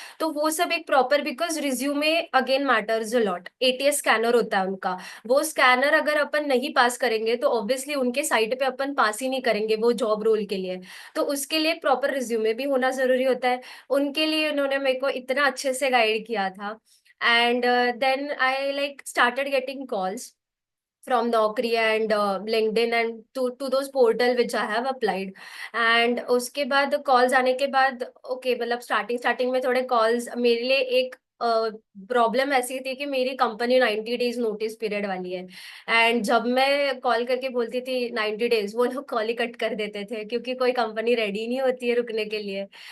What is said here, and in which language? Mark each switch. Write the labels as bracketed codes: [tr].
[hi] तो वो सब एक proper, [en] Because resume again matters a lot. [hi] ATS scanner होता है उनका, वो स्कैनर अगर अपन नहीं पास करेंगे तो ऑब्वियसली उनके साइट पे अपन पास ही नहीं करेंगे वो जॉब रोल के लिए। तो उसके लिए प्रॉपर रिज्यूमे भी होना जरूरी होता है। उनके लिए उन्होंने मेरे को इतना अच्छे से गाइड किया था। [en] And then I like started getting calls from Naukri and LinkedIn and to those portal which I have applied। [hi] and उसके बाद कॉल्स आने के बाद ओके, मतलब स्टार्टिंग स्टार्टिंग में थोड़े कॉल्स, मेरे लिए एक प्रॉब्लम ऐसी थी कि मेरी कंपनी 90 डेज नोटिस पीरियड वाली है। एंड जब मैं कॉल करके बोलती थी 90 डेज, वो लोग कॉल ही कट कर देते थे, क्योंकि कोई कंपनी रेडी नहीं होती है रुकने के लिए।